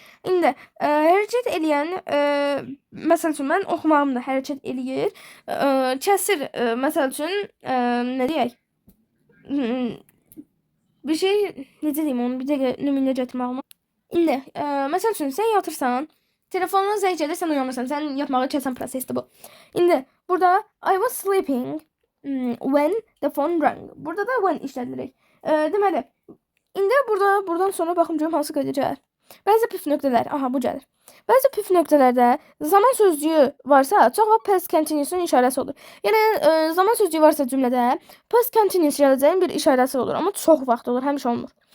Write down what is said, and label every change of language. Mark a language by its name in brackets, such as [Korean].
[Azerbaijani] İndi hərəkət eləyən məsəl üçün mən oxumağım da hərəkət eləyir. Kəsir məsəl üçün nə deyək? Hmm, Bir şey necə deyim onu bir dəqiqə nümunə gətirmək olmaz. İndi məsəl üçün sən yatırsan, telefonuna zəng gəlir, sən uyanırsan. Sən yatmağı kəsən prosesdir bu. İndi burada [English] I was sleeping when the phone rang. [Azerbaijani] Burada da when işlədirik. Deməli, indi buradan sonra baxım görüm hansı qayda gəlir. Bəzi püf nöqtələr. Aha, bu gəlir. Bəzi püf nöqtələrdə zaman sözcüyü varsa, çox vaxt past continuous-un işarəsi olur. Yəni zaman sözcüyü varsa cümlədə past continuous gələcəyin bir işarəsi olur, amma çox vaxt olur, həmişə olmur.